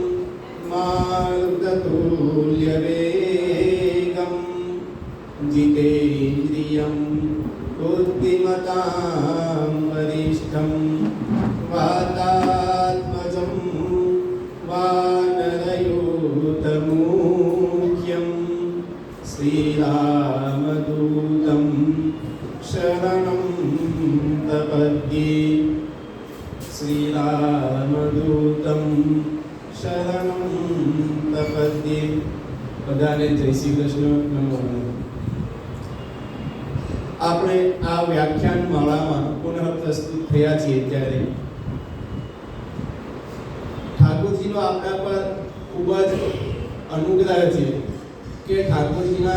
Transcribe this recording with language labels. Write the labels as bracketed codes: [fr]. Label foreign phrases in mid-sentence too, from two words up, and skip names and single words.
[sa] मारुततुल्यवेगं जितेन्द्रियं बुद्धिमतां वरिष्ठं वातात्मजं वानरयूतमुख्यं श्रीरामदूतं शरणं प्रपद्ये श्रीरामदूतं शरणं प्रपद्ये। [gu] બધાને જય શ્રી કૃષ્ણ, નમો નમઃ। આપણે આ વ્યાખ્યાન માળામાં પુનઃ પ્રસ્તુત થયા છીએ ત્યારે ઠાકોરજીનો આપણા પર ખૂબ જ અનુગ્રહ છે કે ઠાકોરજીના